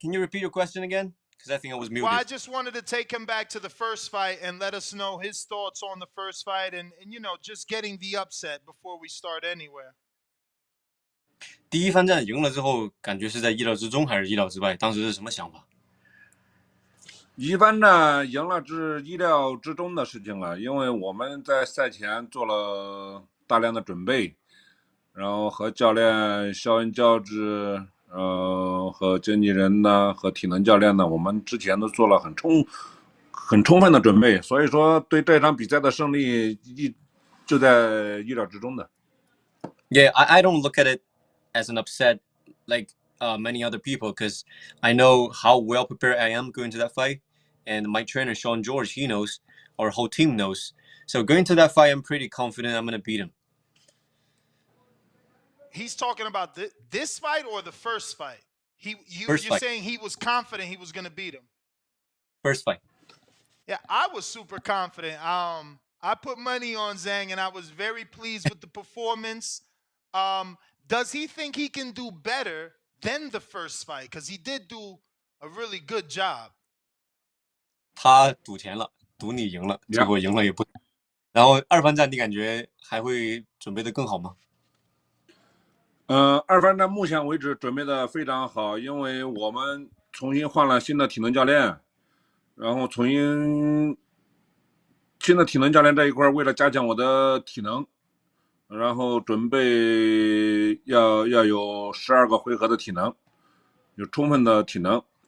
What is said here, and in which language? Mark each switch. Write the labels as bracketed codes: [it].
[en] Can you repeat your question again? Because I think I was muted. Well, I just wanted to take him back to the first fight and let us know his thoughts on the first fight and you know, just getting the upset before we start anywhere. [zh] 第一番战赢了之后，感觉是在意料之中还是意料之外？当时是什么想法？一番战赢了是意料之中的事情了，因为我们在赛前做了大量的准备，然后和教练肖恩教治，和经纪人呢，和体能教练呢，我们之前都做了很充分的准备，所以说对这场比赛的胜利就在意料之中的。 [en] Yeah, I don't look at it as an upset like many other people because I know how well prepared I am going to that fight, and my trainer Sean George, he knows, our whole team knows. So going to that fight, I'm pretty confident I'm gonna beat him. He's talking about this fight or the first fight? You're fight. saying he was confident he was going to beat him? First fight. Yeah, I was super confident. I put money on Zhang, and I was very pleased with the performance. Does he think he can do better than the first fight? Because he did do a really good job. [zh] 他赌钱了，赌你赢了，结果赢了也不。然后二番战你感觉还会准备的更好吗？二番战目前为止准备的非常好，因为我们重新换了新的体能教练，然后新的体能教练这一块为了加强我的体能，然后准备要有12个回合的体能，有充分的体能。